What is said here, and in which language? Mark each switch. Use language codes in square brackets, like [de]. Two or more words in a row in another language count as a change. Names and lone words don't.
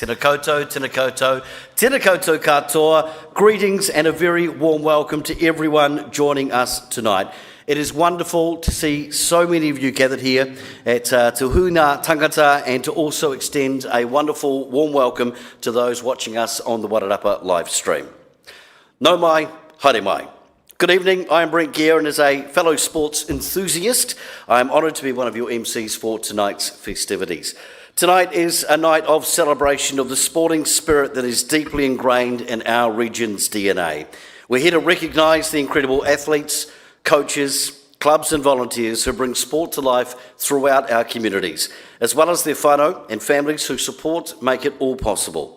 [mi] Tēnā koutou, tēnā koutou, tēnā koutou katoa. [en] Greetings and a very warm welcome to everyone joining us tonight. It is wonderful to see so many of you gathered here at Te Huna Tangata, and to also extend a wonderful warm welcome to those watching us on the Wairarapa live stream. [mi] Nau mai, haere mai. [en] Good evening, I am Brent Gear, and as a fellow sports enthusiast, I am honoured to be one of your MCs for tonight's festivities. Tonight is a night of celebration of the sporting spirit that is deeply ingrained in our region's DNA. We're here to recognise the incredible athletes, coaches, clubs and volunteers who bring sport to life throughout our communities, as well as their whānau and families who support make it all possible.